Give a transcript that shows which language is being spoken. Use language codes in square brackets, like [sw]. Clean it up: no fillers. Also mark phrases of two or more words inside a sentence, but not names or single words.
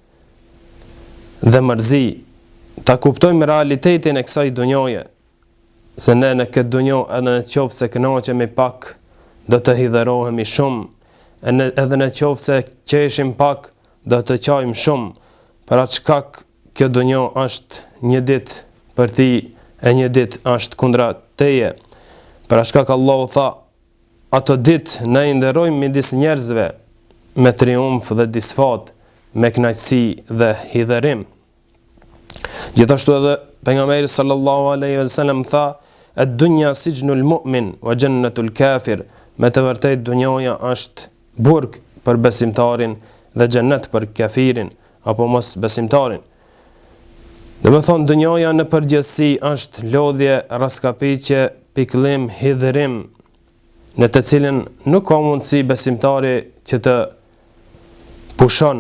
[sq] dhe mërzi, ta kuptojmë realitetin e kësaj dunjoje, se ne në këtë dunjo edhe në qoftë se kënaqemi pak, do të hidhërohemi shumë, edhe në qoftë se qeshim pak, do të qajmë shumë, për atë shkak kjo dunjo është një ditë për ti e një ditë është kundra teje. Për atë shkak Allahu tha: "Ato ditë ne i nderojmë midis njerëzve me triumf dhe disfat, me kënaqësi dhe hidhërim." Gjithashtu edhe pejgamberi [ar] صلى الله عليه وسلم [sq] tha: [ar] "الدنيا سجن المؤمن وجنة الكافر." [sq] Me të vërtetë dunjoja është burg për besimtarin dhe xhennet për kafirin apo mos besimtarin. Dhe me thonë dunjoja në përgjithësi është lodhje, raskapitje, pikëllim, hidhërim, në të cilin nuk ka mundësi besimtari që të pushon.